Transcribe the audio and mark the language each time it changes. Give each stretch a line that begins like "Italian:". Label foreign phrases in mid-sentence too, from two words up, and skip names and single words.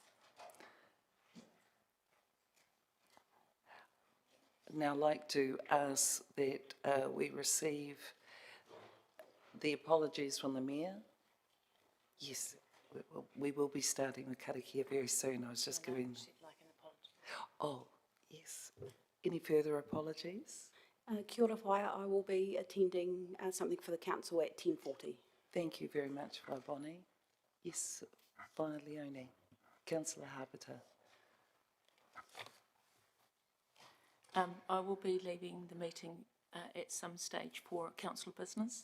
English: I'd now like to ask that we receive the apologies from the Mayor. Yes, we will be starting the karakia very soon. I was just giving... She'd like an apology. Oh, yes. Any further apologies?
Māori: Kia ora whaia,
English: I will be attending something for the council at 10:40. Thank you very much, Bonnie. Yes, Via Leone. Councillor Harpiter. I will be leaving the meeting at some stage for council business.